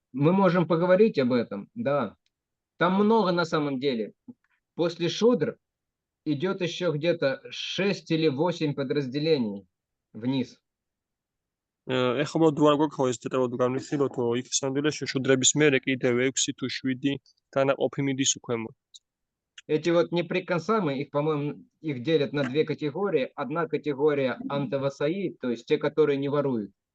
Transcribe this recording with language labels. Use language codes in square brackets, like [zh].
[ru] Мы можем поговорить об этом, да. Там много на самом деле. После шудр идет еще где-то 6 или 8 подразделений вниз. [ka] ეხლა მოდი ვარ გვაქვს ეს დეტალურად განვიხილოთ, იქ სამდვილეში შუდრების მერე კიდევ 6 თუ 7 დანაყოფი მიდის უქვემო. [ru] Эти вот неприкасаемые, их, по-моему, их делят на 2 категории. Одна категория антавасаи, то есть те, которые не воруют.